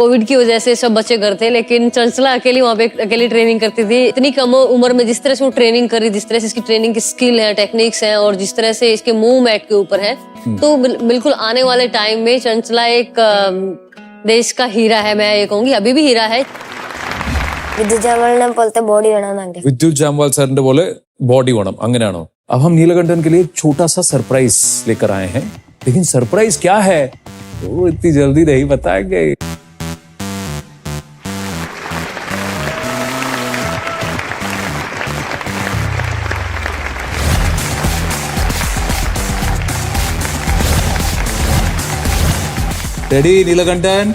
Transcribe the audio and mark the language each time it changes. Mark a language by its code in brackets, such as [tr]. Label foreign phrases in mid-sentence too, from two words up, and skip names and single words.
[hi] कोविड की वजह से सब बच्चे घर थे, लेकिन चंचला अकेली वहाँ पे अकेली ट्रेनिंग करती थी। इतनी कम उम्र में जिस तरह से वो ट्रेनिंग करी, जिस तरह से इसकी ट्रेनिंग की स्किल है, टेक्निक्स हैं, और जिस तरह से इसके मूव मैट के ऊपर है, तो बिल्कुल आने वाले टाइम में चंचला एक देश का हीरा है। मैं ये कहूंगी अभी भी हीरा है। [ml] വിദ്യുത് ജാമവാളിനെ പോലത്തെ ബോഡി വേണമെന്നുണ്ട്. [hi] विद्युत जामवाल सर ने बोले बॉडी [ml] വേണം, അങ്ങനെയാണോ? [hi] अब हम नीलकंठन के लिए छोटा सा सरप्राइज लेकर आए हैं, लेकिन सरप्राइज क्या है वो इतनी जल्दी नहीं बताएंगे। रेडी नीलकंठन?